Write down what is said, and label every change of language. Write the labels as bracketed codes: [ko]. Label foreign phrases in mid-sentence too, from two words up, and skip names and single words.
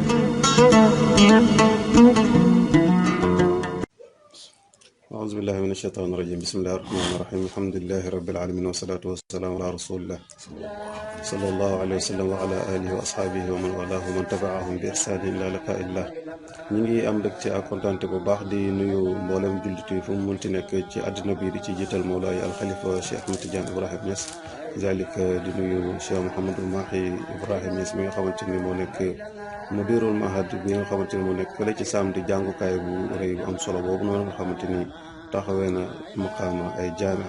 [ar] أعوذ بالله من الشيطان الرجيم. بسم الله الرحمن الرحيم. الحمد لله رب العالمين والصلاة والسلام على رسول الله صلى الله عليه وسلم وعلى آله وأصحابه ومن والاه ومن تبعهم بإحسان إلى لقاء الله. [wo] ñi am rek ci akontante bu baax di nuyu mboolem jullit yi fu mu munti nekk ci àddina bi di ci jiital Mawlaay al Khalifa Cheikh Ahmed Tidiane Ibrahim Niass zalika di nuyu Cheikh Mouhamadul Mahi Ibrahim Niass mi nga xamante ni moo nekk [ar] مدير المعهد [wo] bi nga xamante ni moo nekk fële ci saam di jàngukaay bu rëy bu am solo boobu noonu nga xamante ni taxawee na maqaama ay jaamia.